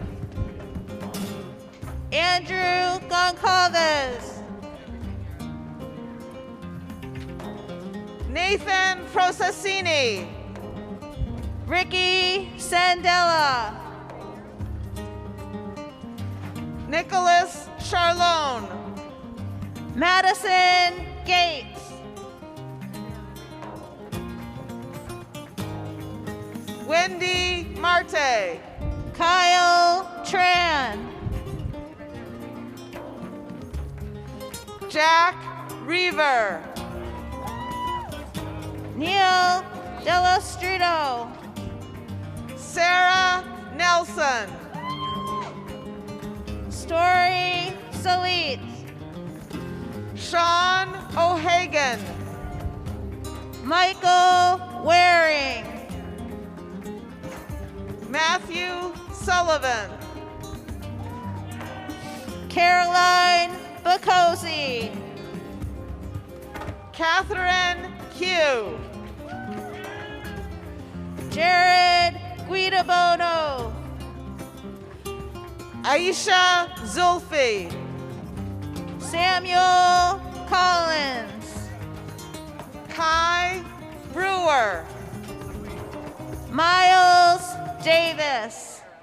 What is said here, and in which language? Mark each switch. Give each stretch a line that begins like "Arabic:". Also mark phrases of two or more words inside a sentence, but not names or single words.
English: Andrew Goncalves. Nathan Processini. Ricky Sandella. Nicholas Charlone. Madison Gates. Wendy Marte. Kyle Tran. Jack Reaver. Neil Delastrito. Sarah Nelson. Story Salit. Sean O'Hagan. Michael Waring. Matthew Sullivan. Caroline Bocosi. Catherine Hugh. Jared Guidabono. Aisha Zulfi. Samuel Collins. Kai Brewer. Miles Davis.